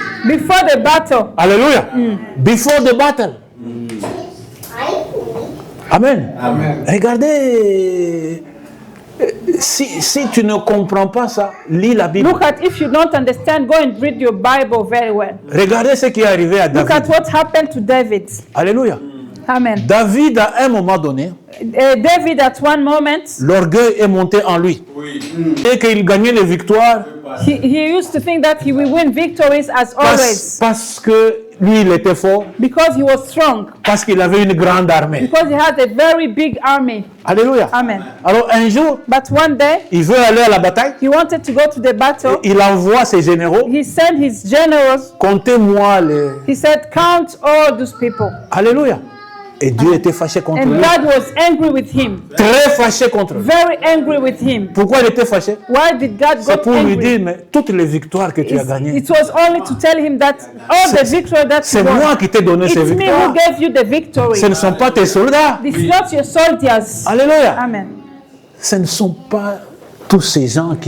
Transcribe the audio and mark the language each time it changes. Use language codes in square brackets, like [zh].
[en] Before the battle. Alléluia. Before the battle. Amen. Amen. [fr] Regardez, si tu ne comprends pas ça, lis la Bible. [en] Look at, if you don't understand, go and read your Bible very well. [fr] Regardez ce qui est arrivé à [en] Look at [fr] David. [en] what happened to David. [fr] Alléluia. [en] Amen. [fr] David, à un moment donné, [en] David, at one moment, [fr] l'orgueil est monté en lui. Et qu'il gagnait les victoires [en] he used to think that he will win victories as always [fr] parce que lui, il était fort, [en] because he was strong, [fr] parce qu'il avait une grande armée. [en] because he had a very big army. [fr] Alléluia. [en] Amen. [fr] Alors un jour, [en] But one day, [fr] il veut aller à la bataille. [en] he wanted to go to the battle. [fr] Il envoie ses généraux. [en] He sent his generals. [fr] Comptez-moi les... [en] He said, count all those people. [fr] Alléluia. Et Dieu était fâché contre [en] And [fr] lui. [en] God was angry with him. [fr] Très fâché contre lui. [en] Very angry with him. [fr] Pourquoi il était fâché? [en] Why did God [fr] C'est [en] get [fr] pour lui dire, mais toutes les victoires que tu as gagnées, [en] It was only to tell him that all the victory that [fr] c'est [en] you won, [fr] moi qui t'ai donné [en] it's [fr] ces [en] me [fr] victoires. [en] who gave you the victory. [fr] Ce ne sont pas tes soldats. [en] It's not your soldiers. [fr] Alléluia. [en] Amen. [fr] Ce ne sont pas tous ces gens qui